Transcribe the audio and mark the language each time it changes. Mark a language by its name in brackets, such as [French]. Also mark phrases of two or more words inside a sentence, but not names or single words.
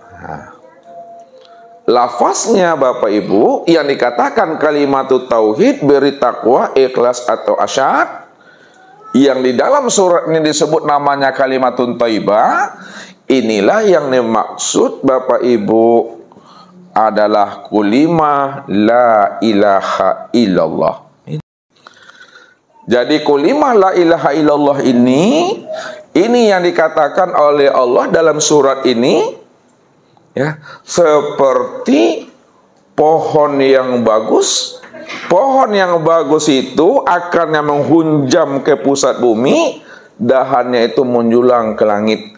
[Indonesian] Lafaznya Bapak Ibu yang dikatakan [Arabic] كلمة التوحيد, [Indonesian] beri, takwa, ikhlas, atau asyad, yang di dalam surat ini disebut namanya [Arabic] كلمة طيبة, [Indonesian] inilah yang dimaksud Bapak Ibu adalah kulimah [Arabic] لا إله إلا الله. [Indonesian] Jadi kulimah [Arabic] لا إله إلا الله [Indonesian] ini yang dikatakan oleh Allah dalam surat ini, ya, seperti pohon yang bagus. Pohon yang bagus itu akarnya menghunjam ke pusat bumi, dahannya itu menjulang ke langit.